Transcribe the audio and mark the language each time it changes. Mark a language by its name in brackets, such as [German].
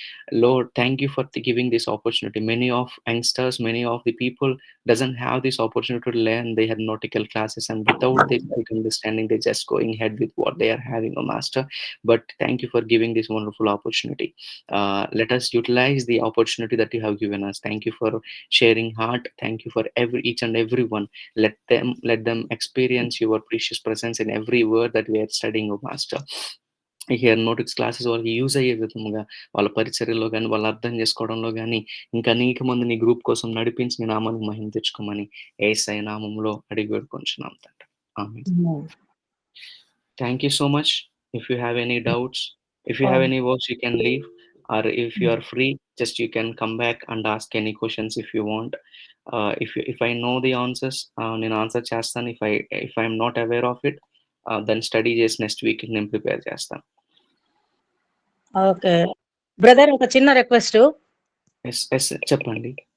[English] Lord, thank you for giving this opportunity. Many of youngsters, many of the people doesn't have this opportunity to learn the hypnotical classes, and without this right understanding, they're just going ahead with what they are having, a master. But thank you for giving this wonderful opportunity. Let us utilize the opportunity that you have given us. Thank you for sharing heart. Thank you for each and every one. Let them experience your precious presence in every word that we are studying, O master. [Telugu] ఈ హెర్మనోటిక్స్ classes వాళ్ళకి use అయ్యే విధముగా, వాళ్ళ పరిచర్యలో గాని, వాళ్ళు అర్థం చేసుకోవడంలో గాని, ఇంకా అనేక మంది నీ గ్రూప్ కోసం నడిపించి నీ నామానికి మహిమ తెచ్చుకోమని యేసయ్య నామములో అడిగి వేడుకొంచున్నాం తండ్రి. [English] Amen. Thank you so much. If you have any doubts, if you have any words, you can leave, or if you are free, just you can come back and ask any questions if you want. If I know the answers [Telugu] నేను answer చేస్తాను. [English] if I'm not aware of it [Telugu] దాన్ని study చేసి next week నేను prepare చేస్తాను. Okay brother, ఒక చిన్న request. Yes yes చెప్పండి.